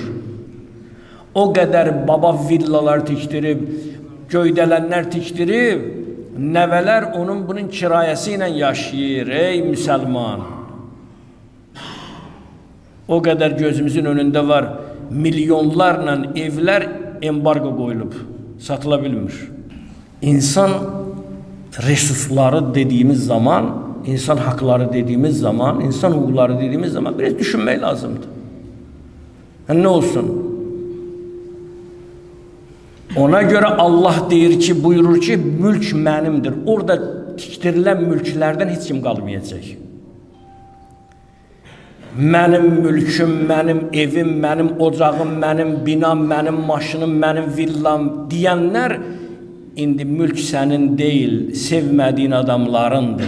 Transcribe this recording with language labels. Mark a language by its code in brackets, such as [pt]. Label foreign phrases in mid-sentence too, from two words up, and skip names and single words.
[az] O qədər baba villalar tikdirib, göydələnlər tikdirib, nəvələr onun bunun kirayəsi ilə yaşayır, ey müsəlman. O qədər gözümüzün önündə var, milyonlarla evlər embargo qoyulub, satıla bilmir. İnsan resursları dediğimiz zaman, insan hakları dediğimiz zaman, insan hüquqları dediğimiz zaman biraz düşünmək lazımdır. Yəni, nə olsun? Ona görə Allah deyir ki, buyurur ki, mülk mənimdir. Orada tikdirilən mülklərdən heç kim qalmayacaq. Mənim mülküm, mənim evim, mənim ocağım, mənim binam, mənim maşınım, mənim villam deyənlər indi mülk sənin deyil, sevmədiyin adamlarındır.